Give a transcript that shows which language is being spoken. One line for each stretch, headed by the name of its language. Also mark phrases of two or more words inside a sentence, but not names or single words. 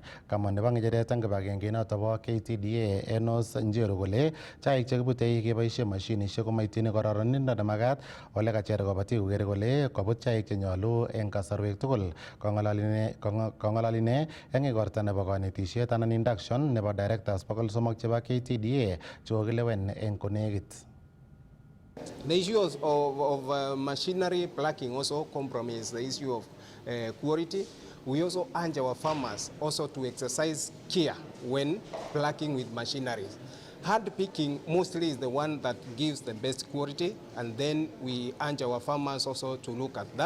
Kalenjin: Kamwa nebo ng'echeret en kibagengeit noto bo KTDA Enos Njeru kole chaik chekibute keboisie mashinisiek komaityin kororonindo nemakat ole kacher kobotik koker kole kabut chaik chenyolu en kasarwek tugul. Kong'ololi ine en igorta nebo konetisiet anan induction nebo directors 300 chebo KTDA chekokilewen en konekit.
English: The issue of machinery plucking also compromise the issue of quality. We also urge our farmers also to exercise care when plucking with machinery. Hand picking mostly is the one that gives the best quality, and then we urge our farmers also to look at that.